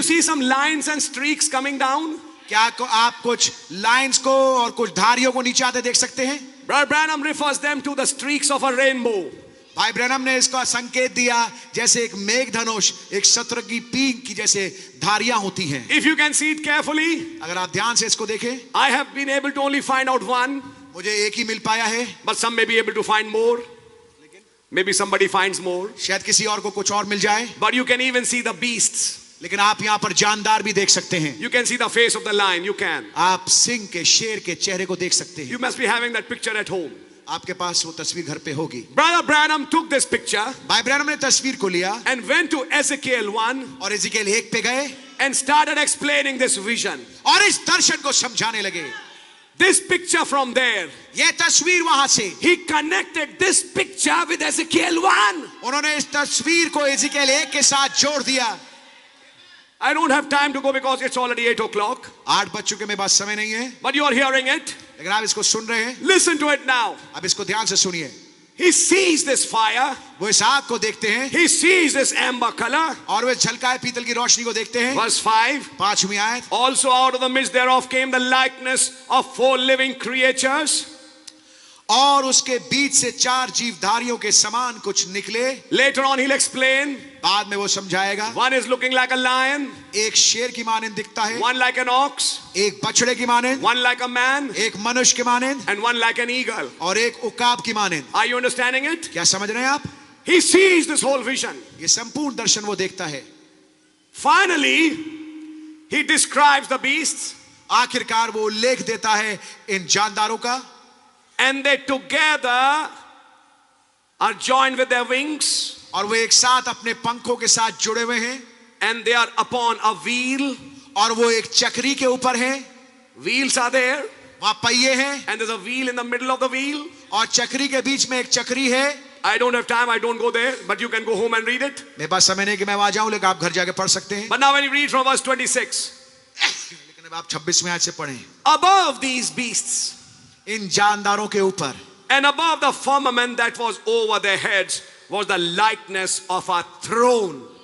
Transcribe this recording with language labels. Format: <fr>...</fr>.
<en>you see some lines and streaks coming down?</en> <hi>क्या आप कुछ लाइंस को और कुछ धारियों को नीचे आते देख सकते हैं?</hi> <en>Brother Branham refers them to the streaks of a rainbow.</en> <hi>भाई ब्रैनम ने इसका संकेत दिया जैसे एक मेघ धनुष एक शत्रु की पींग की जैसे धारियां होती हैं।</hi> <en>If you can see it carefully,</en> <hi>अगर आप ध्यान से इसको देखें,</hi> <en>I have been able to only find out one,</en> <hi>मुझे एक ही मिल पाया है,</hi> <en>but some may be able to find more. Maybe somebody finds more.</en> <hi>शायद किसी और को कुछ और मिल जाए।</hi> <en>But you can even see the beasts.</en> <hi>लेकिन आप यहाँ पर जानदार भी देख सकते हैं।</hi> <en>You can see the face of the lion. You can.</en> <hi>आप सिंह के शेर के चेहरे को देख सकते हैं।</hi> <en>You must be having that picture at home.</en> <hi>आपके पास वो तस्वीर घर पे होगी।</hi> <en>Brother Branham took this picture</en> <hi>भाई ब्रैनम ने तस्वीर को लिया</hi> <en>and went to Ezekiel 1</en> <hi>और एजेकिएल 1 पे गए</hi> <en>and started explaining this vision.</en> <hi>और इस दर्शन को समझाने लगे।</hi> <en>This picture from there,</en> <hi>ये तस्वीर वहां से</hi> <en>he connected this picture with Ezekiel 1.</en> <hi>उन्होंने इस तस्वीर को एजेकिएल 1 के साथ जोड़ दिया।</hi> <en>I don't have time to go because it's already 8 o'clock.</en> <hi>8 बज चुके, मेरे पास समय नहीं है,</hi> <en>But you are hearing it.</en> <hi>लेकिन आप इसको सुन रहे हैं।</hi> <en>Listen to it now.</en> <hi>अब इसको ध्यान से सुनिए।</hi> <en>He sees this fire.</en> <hi>वो इस आग को देखते हैं</hi> <en>He sees this amber color.</en> <hi>और वे झलकाए पीतल की रोशनी को देखते हैं।</hi> <en>Verse 5.</en> <hi>5वीं आयत,</hi> <en>Also out of the midst thereof came the likeness of 4 living creatures.</en> <hi>और उसके बीच से 4 जीवधारियों के समान कुछ निकले।</hi> <en>Later on he'll explain.</en> <hi>बाद में वो समझाएगा।</hi> <en>One is looking like a lion,</en> <hi>एक शेर की मानंद दिखता है,</hi> <en>one like an ox,</en> <hi>एक बछड़े की मानंद,</hi> <en>one like a man,</en> <hi>एक मनुष्य की मानंद</hi> <en>and one like an eagle.</en> <hi>और एक उकाब की मानंद।</hi> <en>Are you understanding it?</en> <hi>क्या समझ रहे हैं आप?</hi> <en>He sees this whole vision.</en> <hi>ये संपूर्ण दर्शन वो देखता है।</hi> <en>Finally, he describes the beasts,</en> <hi>आखिरकार वो उल्लेख देता है इन जानदारों का।</hi> <en>and they together are joined with their wings,</en> <hi>और वो एक साथ अपने पंखों के साथ जुड़े हुए हैं</hi> <en>and they are upon a wheel.</en> <hi>और वो एक चक्री के ऊपर हैं।</hi> <en>Wheels are there,</en> <hi>वहां पहिए हैं</hi> <en>and there's a wheel in the middle of the wheel.</en> <hi>और चक्री के बीच में एक चक्री है।</hi> <en>I don't have time, I don't go there, but you can go home and read it.</en> <hi>मेरे पास समय नहीं कि मैं वहां जाऊं, लेकिन आप घर जाके पढ़ सकते हैं।</hi> <en>But now when you read from verse 26,</en> <hi>लेकिन अब आप 26वें आयत से पढ़ें।</hi> <en>above these beasts</en> <hi>इन जानदारों के ऊपर</hi> <en>and above the firmament that was over their heads was the likeness of a throne.</en>